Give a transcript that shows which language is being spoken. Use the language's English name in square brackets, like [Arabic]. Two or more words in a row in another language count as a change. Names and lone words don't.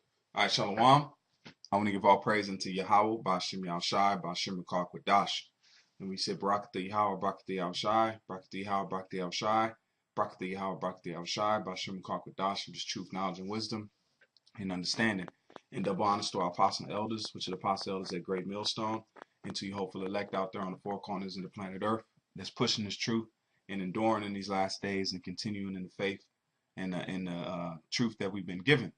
[English] All right, Shalom. I want to give all praise unto Yahweh, [Hebrew] בשם יהושע, בשם רוח הקודש. [English] And we say, [Hebrew] ברכות יהוה, ברכות יהושע, ברכות יהוה, ברכות יהושע, ברכות יהוה, ברכות יהושע, בשם רוח הקודש, [English] for just truth, knowledge, and wisdom, and understanding. And double honors to our apostle and elders, which are the apostle elders at Great Millstone, and to you hopeful elect out there on the four corners of the planet Earth that's pushing this truth and enduring in these last days and continuing in the faith and the truth that we've been given.